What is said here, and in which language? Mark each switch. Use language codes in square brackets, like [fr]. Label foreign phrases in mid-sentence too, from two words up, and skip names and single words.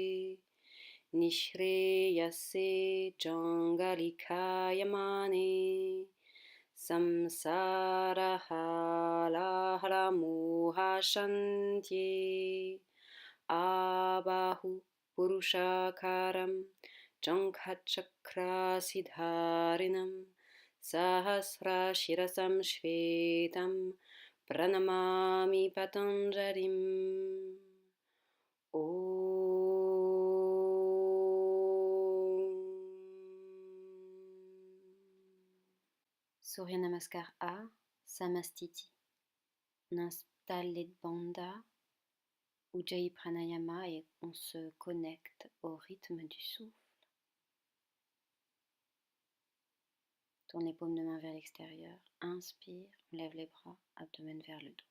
[sa] Nishreyase Jangalikayamane Samsara Halahara Mohashantye Abahu Purushakaram Jankhachakrasidharinam Sahasra Shirasam Shvetam Pranamami Patanjalim. Surya Namaskar A, Samastiti. [fr] On installe les bandhas, [sa] Ujjayi Pranayama, [fr] et on se connecte au rythme du souffle. Tournez paume de main vers l'extérieur. Inspire, on lève les bras, abdomen vers le dos.